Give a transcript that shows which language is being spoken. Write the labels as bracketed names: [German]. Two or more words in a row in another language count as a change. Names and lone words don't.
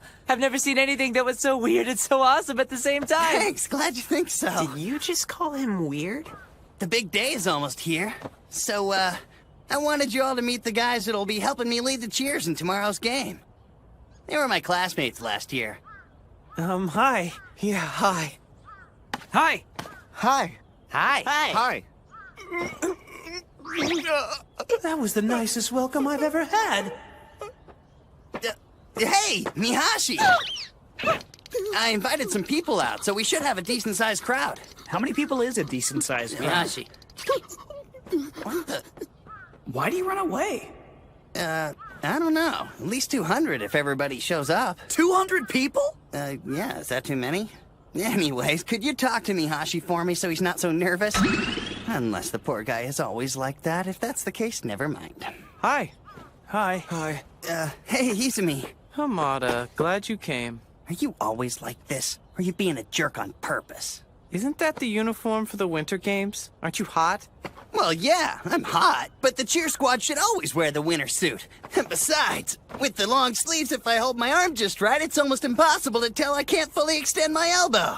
[English] I've never seen anything that was so weird and so awesome at the same time. Thanks, glad you think so. Did you just call him weird? The big day is almost here. So, I wanted you all to meet the guys that'll be helping me lead the cheers in tomorrow's game. They were my classmates last year. Hi. Yeah, hi. Hi. Hi. Hi. Hi. That was the nicest welcome I've ever had. Hey, Mihashi! I invited some people out, so we should have a decent-sized crowd. How many people is a decent-sized crowd? Mihashi. What the? Why do you run away? I don't know. At least 200 if everybody shows up. 200 people? Yeah, is that too many? Anyways, could you talk to Mihashi for me so he's not so nervous? Unless the poor guy is always like that. If that's the case, never mind. Hi. Hi. Hi. Hey, Izumi. Hamada, glad you came. Are you always like this? Or are you being a jerk on purpose? Isn't that the uniform for the Winter Games? Aren't you hot? Well, yeah, I'm hot, but the cheer squad should always wear the winter suit. And besides, with the long sleeves, if I hold my arm just right, it's almost impossible to tell I can't fully extend my elbow.